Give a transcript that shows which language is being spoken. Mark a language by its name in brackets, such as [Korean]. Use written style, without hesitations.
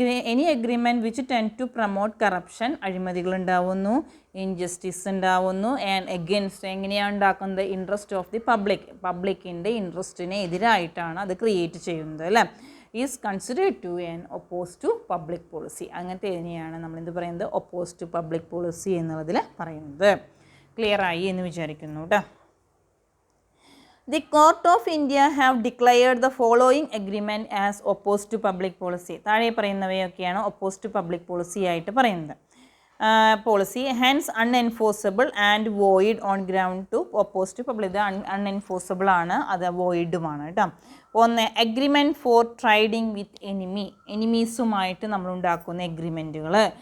[English] any agreement which tend to promote corruption, [Malayalam] അഴിമതികൾ ഉണ്ടാവുന്നു, injustice ഉണ്ടാവുന്നു. And against എങ്ങനെയാണ് ഉണ്ടാക്കുന്നത്, ഇൻട്രസ്റ്റ് ഓഫ് ദി പബ്ലിക്കിൻ്റെ ഇൻട്രസ്റ്റിന് എതിരായിട്ടാണ് അത് ക്രിയേറ്റ് ചെയ്യുന്നത് അല്ലേ. [English] Is considered to an opposed to public policy. [Malayalam] അങ്ങനത്തെ തന്നെയാണ് നമ്മളെന്ത് പറയുന്നത്, ഒപ്പോസ് ടു പബ്ലിക് പോളിസി എന്നുള്ളതിൽ പറയുന്നത്. ക്ലിയർ ആയി എന്ന് വിചാരിക്കുന്നു കേട്ടോ. [English] The Court of India have declared the following agreement as opposed to public policy. [Malayalam] താഴെ പറയുന്നവയൊക്കെയാണ് opposed to public policy ആയിട്ട് പറയുന്നത്. [English] Policy hence unenforceable and void on ground to opposed to public. [Malayalam] ഇത് അൺഎൻഫോഴ്സബിൾ ആണ്, അത് വോയിഡുമാണ് കേട്ടോ. ഒന്ന്, [English] agreement for trading with [Malayalam] എനിമീസുമായിട്ട് നമ്മൾ ഉണ്ടാക്കുന്ന എഗ്രിമെൻറ്റുകൾ.